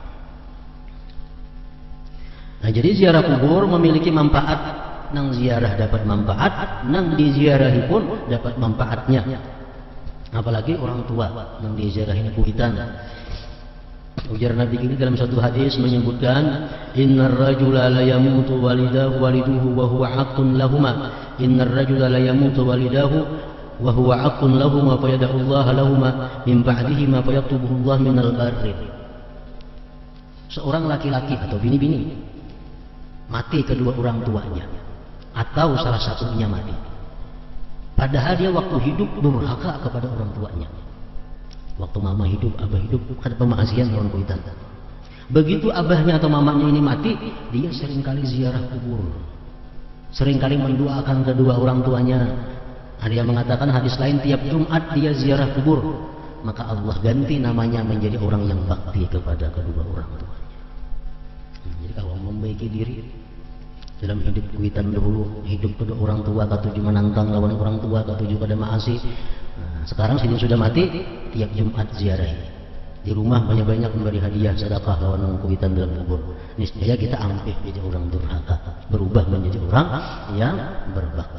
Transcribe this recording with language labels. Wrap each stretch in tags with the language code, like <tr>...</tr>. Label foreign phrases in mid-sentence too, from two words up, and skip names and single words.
<id>Nah, jadi ziarah kubur memiliki manfaat.</id> <bjn>Nang ziarah dapat manfaat, nang diziarahi pun dapat manfaatnya.</bjn> <id>Apalagi orang tua yang diziarahi kuitan. Ujar Nabi ini dalam satu hadis menyebutkan,</id> <ar>إن الرجل لا يموت والده وهو حق لهما. إن الرجل لا يموت والداه وهو حق لهما فيدعو الله لهما من بعده ما فيكتبه الله من البر.</ar> <id>Seorang laki-laki atau bini-bini mati kedua orang tuanya atau salah satunya mati. Padahal dia waktu hidup durhaka kepada orang tuanya. Waktu mama hidup, abah hidup, ada pemaksiatan</id> <bjn>lawan kuitan.</bjn> <id>Begitu abahnya atau mamanya ini mati, dia seringkali ziarah kubur, seringkali mendoakan kedua orang tuanya. Ada yang mengatakan hadis lain, tiap Jumat dia ziarah kubur, maka Allah ganti namanya menjadi orang yang bakti kepada kedua orang tuanya. Jadi kalau membaiki diri dalam hidup kuitan dahulu, hidup kedua orang tua, ketujuh menantang lawan orang tua, ketujuh pada maasi. Nah, sekarang sini sudah mati, tiap Jumat ziarahi. Di rumah banyak-banyak memberi hadiah sedekah</id> <bjn>lawan orang kuitan</bjn> <id>dalam kubur. Niscaya kita ampih jadi orang durhaka, berubah menjadi orang yang berbakti.</id>